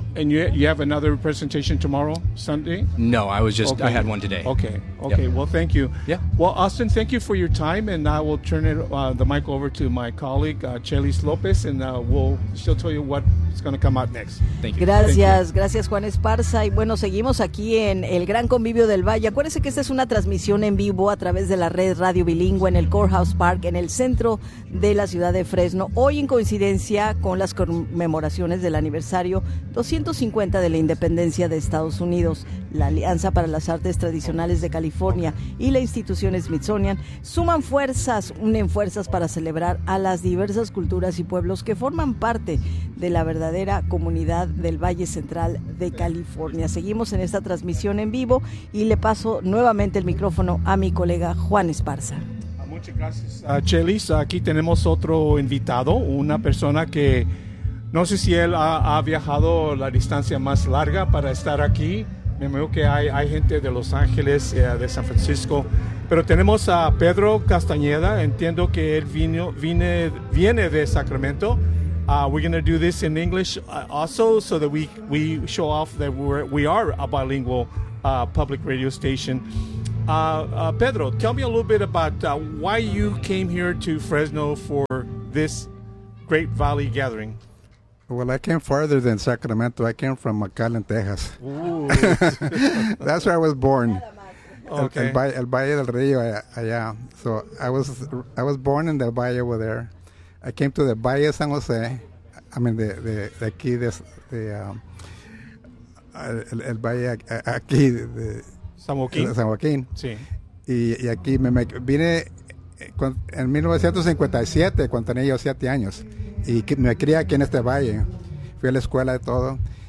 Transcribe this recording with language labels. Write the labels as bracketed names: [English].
[English] And you have another presentation tomorrow, Sunday? No, I was just, okay. I had one today. Okay. Yep. Well, thank you. Yeah. Well, Austin, thank you for your time, and I will turn it the mic over to my colleague, Chelis Lopez, and she'll tell you what's going to come out next. Thank you. [Spanish] Gracias. [English] Thank you. [Spanish] Gracias, Juan Esparza. Y bueno, seguimos aquí en El Gran Convivio del Valle. Acuérdense que esta es una transmisión en vivo a través de la red radio bilingüe en el Courthouse Park, en el centro de la ciudad de Fresno, hoy en coincidencia con las conmemoraciones del aniversario 250 de la independencia de Estados Unidos. La Alianza para las Artes Tradicionales de California y la institución Smithsonian suman fuerzas, unen fuerzas para celebrar a las diversas culturas y pueblos que forman parte de la verdadera comunidad del Valle Central de California. Seguimos en esta transmisión en vivo y le paso nuevamente el micrófono a mi colega Juan Esparza. Muchas gracias, Chelis. Aquí tenemos otro invitado, una persona que no sé si él ha viajado la distancia más larga para estar aquí. Me imagino que hay gente de Los Ángeles, de San Francisco. Pero tenemos a Pedro Castañeda. Entiendo que él viene de Sacramento. [English] We're going to do this in English also so that we show off that we are a bilingual public radio station. Pedro, tell me a little bit about why you came here to Fresno for this Grape Valley gathering. Well, I came farther than Sacramento. I came from McAllen, Texas. Ooh. That's where I was born. Okay. [Spanish] El Valle del Rio, allá. [English] So I was born in the Valle over there. I came to the Valle San Jose. I mean, the [Spanish] aquí, el Valle aquí. San Joaquín. San Joaquín. Sí. Y aquí me vine en 1957, cuando tenía yo 7 años. Y me crié aquí en este valle. Fui a la escuela y todo.